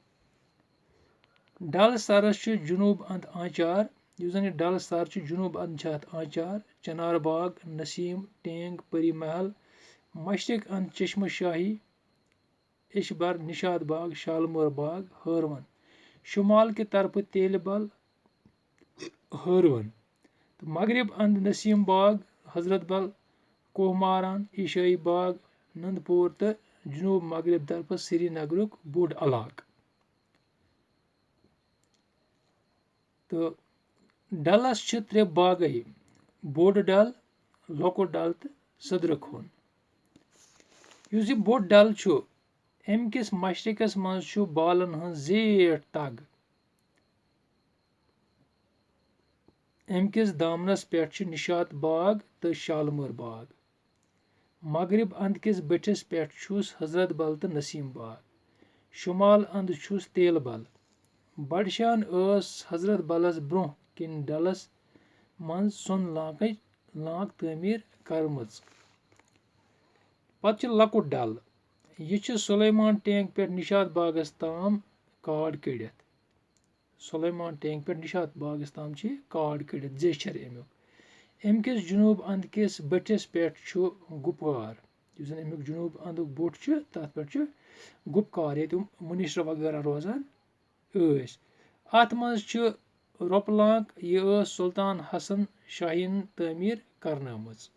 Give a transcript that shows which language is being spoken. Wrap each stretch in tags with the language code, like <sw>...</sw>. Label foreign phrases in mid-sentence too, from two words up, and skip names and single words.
<ks>डल सरस जुनूब अंद आंचार। डल सर जुनूब अंद आंचार चनार बाग नसीम टेंग परी महल। मशरक अंद चश्म शाही इशबर निशाद बाग शालमोर बाग हरवन। शुमाल की तरफ तेल बल हरवन। मगरब अंद नसीम बाग हजरत बल कोहमारान ईशाई बाग नंदपुर तो जुनूब मगरब तरफ श्रीनगरुक बोड़ इलाक। तो डलस 3 बागई बोड़ डल लकुट डल तो सदर खोन। यह बोड़ डल अमकिस मशरकस मज बालन हज जेठ तग। अमकिस दामनस पे निशात बाग तो शालमोर बाग। मगरब अंद किस बटिस पे हजरत बल तो नसीम बाग। शुमाल अंद तेल बल। बड़शान हजरत बलस ब्रोह किन डलस मज सुन लाक तमीर करमच। पत लकुट डल यह सुलेमान टैंक पे निशात बागस ताम काड कड़ित। सुलेमान टैंक पे निशात बागस ताम काड कड़ित जेशर अमुक। अमकिस जुनूब अंद किस बटिस पे गुपवार। अमुक जुनूब अंद बोट तथ पे गुपकार ये मुनिस्टर वगैरह रोजान। अत मज रोपलांक यह सुल्तान हसन शाहीन तमीर करनमच।</ks>